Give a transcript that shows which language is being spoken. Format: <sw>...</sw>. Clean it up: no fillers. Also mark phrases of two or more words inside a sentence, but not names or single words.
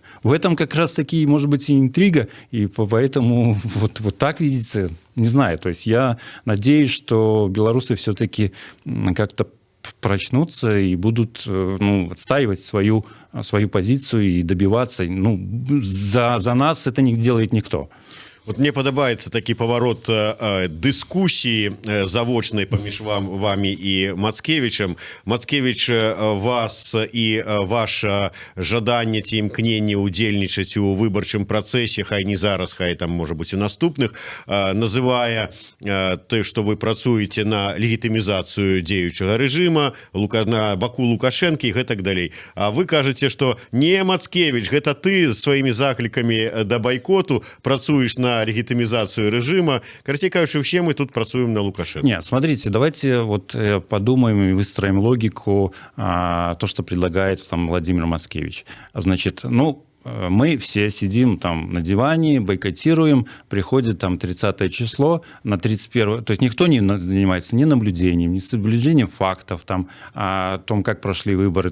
<ru>В этом как раз-таки, может быть, и интрига, и поэтому вот так видится, не знаю. То есть я надеюсь, что белорусы все-таки как-то прочнутся и будут отстаивать свою позицию и добиваться. За нас это не делает никто.</ru> <be>Вот мне падабаецца такі паварот дыскусіі завочнай паміж вами і Мацкевічам. Мацкевіч, вас і ваше жаданне ці імкненне ўдзельнічаць у выбарчым працэсе, хай не зараз, хай там, можа быць, у наступных, называе тое, што вы працуеце на легітымізацыю дзеючага рэжыма, на баку Лукашэнкі і гэтак далей. А вы кажаце, што не, Мацкевіч, гэта ты сваімі заклікамі да байкоту працуеш</be> <ru>на легитимизацию режима.</ru> <be>Короче кажучи,</be> <ru>все мы тут</ru> <be>працуем на Лукашенко.</be> <ru>Нет, смотрите, давайте вот подумаем и выстроим логику, то, что предлагает там Владимир Маскевич. Значит, мы все сидим там на диване, бойкотируем, приходит там 30 число, на 31, то есть никто не занимается ни наблюдением, ни соблюдением фактов там, о том, как прошли выборы.</ru>